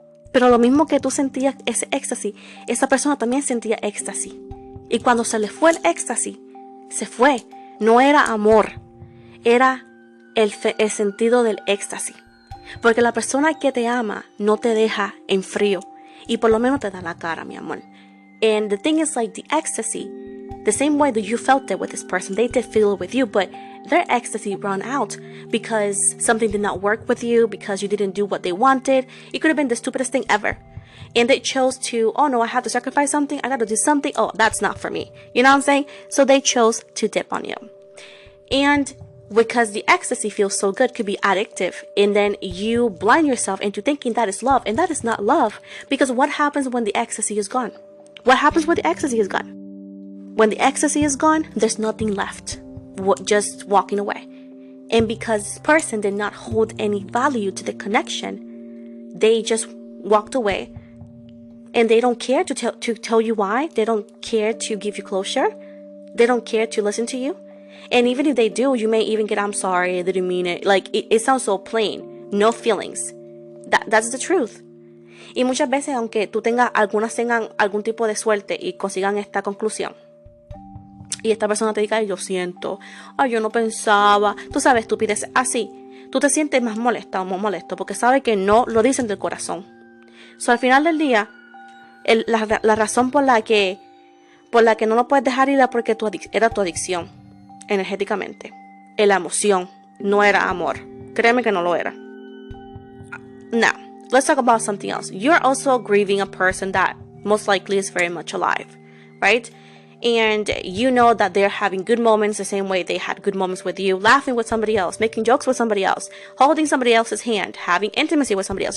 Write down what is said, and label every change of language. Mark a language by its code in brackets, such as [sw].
[es] Pero lo mismo que tú sentías ese éxtasis, esa persona también sentía éxtasis. Y cuando se le fue el éxtasis, se fue. No era amor, era el sentido del éxtasis. Porque la persona que te ama no te deja en frío y por lo menos te da la cara, mi amor. [en] And the thing is, the ecstasy, the same way that you felt it with this person, they did feel it with you, but their ecstasy ran out because something did not work with you, because you didn't do what they wanted. It could have been the stupidest thing ever. And they chose to, oh no, I have to sacrifice something, I gotta do something, oh, that's not for me. You know what I'm saying? So they chose to dip on you. And because the ecstasy feels so good, could be addictive, and then you blind yourself into thinking that is love, and that is not love. Because what happens when the ecstasy is gone? What happens when the ecstasy is gone? When the ecstasy is gone, there's nothing left, just walking away. And because this person did not hold any value to the connection, they just walked away, and they don't care to tell you why. They don't care to give you closure. They don't care to listen to you. And even if they do, you may even get, I'm sorry, I didn't mean it. It sounds so plain. No feelings. That's the truth. [es] Y muchas veces, aunque algunas tengan algún tipo de suerte y consigan esta conclusión, y esta persona te diga, ay, yo siento, ay, yo no pensaba, tú sabes, estupidez así, tú te sientes más molesta o más molesto porque sabes que no lo dicen del corazón. So, al final del día, la razón por la que no lo puedes dejar ir era porque era tu adicción energéticamente. La emoción no era amor. Créeme que no lo era. [en] Now, let's talk about something else. You're also grieving a person that most likely is very much alive, right? And you know that they're having good moments the same way they had good moments with you, laughing with somebody else, making jokes with somebody else, holding somebody else's hand, having intimacy with somebody else.